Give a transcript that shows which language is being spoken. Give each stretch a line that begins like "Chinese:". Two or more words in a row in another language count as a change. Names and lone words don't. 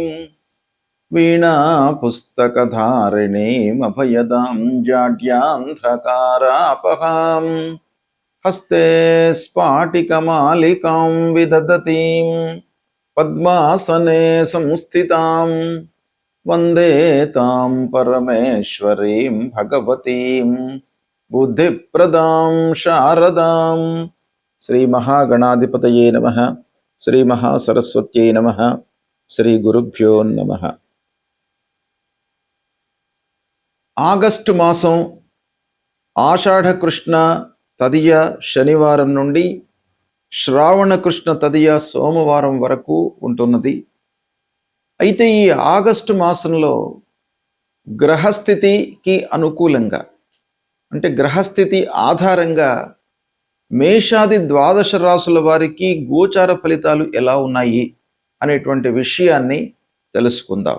Sanskrit: वीणा पुस्तकधारिणीं अभयदां जाड्यान्धकारापहां हस्ते स्फाटिकमालिकां विदधतीं पद्मासने संस्थितां वन्दे तां परमेश्वरीं भगवतीं बुद्धिप्रदां शारदां। श्री महागणाधिपतये नमः। श्री महासरस्वत्यै नमः। श्री गुरुभ्यो नमः।
Telugu: ఆగస్టు మాసం ఆషాఢ కృష్ణ తదియ శనివారం నుండి శ్రావణ కృష్ణ తదియ సోమవారం వరకు ఉంటున్నది. అయితే ఈ ఆగస్టు మాసంలో గ్రహస్థితికి అనుకూలంగా అంటే గ్రహస్థితి ఆధారంగా మేషాది ద్వాదశ రాసుల వారికి గోచార ఫలితాలు ఎలా ఉన్నాయి అనేటువంటి విషయాన్ని తెలుసుకుందాం.